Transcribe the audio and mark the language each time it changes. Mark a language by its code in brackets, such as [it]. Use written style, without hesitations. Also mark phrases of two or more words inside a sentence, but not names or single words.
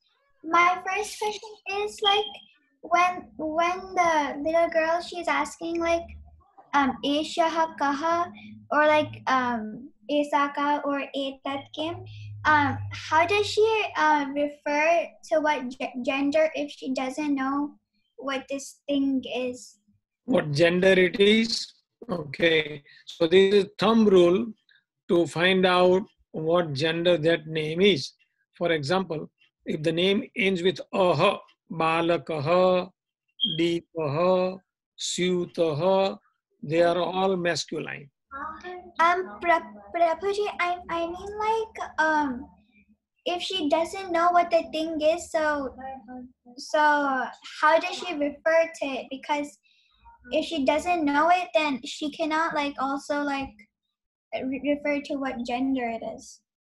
[en] My first question is like when the little girl, she's asking like Asia Kaha or like Esaka or Etat Kim, how does she refer to what gender if she doesn't know what this thing is? What gender it is? Okay. So this is thumb rule to find out what gender that name is. For example, if the name ends with aha, [sa] balakaha, deepaha, syutaha, [en] they are all masculine. Prabhuji, I mean like if she doesn't know what the thing is, so how does she refer to it? Because if she doesn't know it, then she cannot like also like refer to what gender it is.